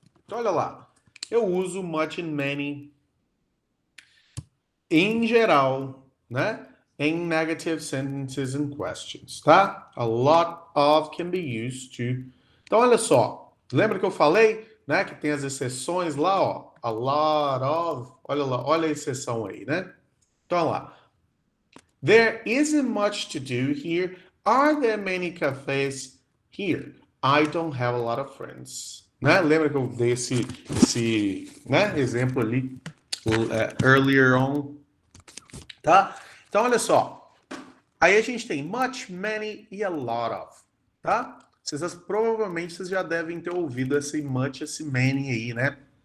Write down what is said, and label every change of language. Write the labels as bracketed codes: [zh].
[pt] Então olha lá, eu uso [en] much and many [pt] em geral, né? [en] Em negative sentences and questions, tá? A lot of can be used to. [pt] Então, olha só. Lembra que eu falei, né? Que tem as exceções lá, ó. [en] A lot of. [pt] Olha lá, olha a exceção aí, né? Então, olha lá. [en] There isn't much to do here. Are there many cafes here? I don't have a lot of friends. [pt] Né? Lembra que eu dei esse né, exemplo ali [en] earlier on? [pt] Tá? Então, olha só. Aí a gente tem much, many e a lot of, tá? Provavelmente vocês já devem ter ouvido esse much, esse many aí, né?